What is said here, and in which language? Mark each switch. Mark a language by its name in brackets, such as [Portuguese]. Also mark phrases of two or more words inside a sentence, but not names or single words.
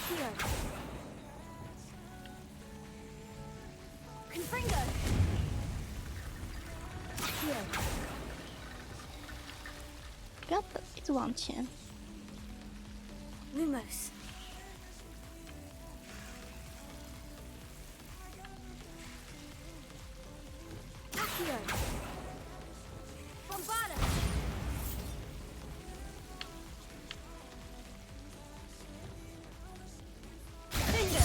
[English] Confringo. Here. [Chinese] 不要等，一直往前。 [English] Lumos. Accio. Bombarda. Finger.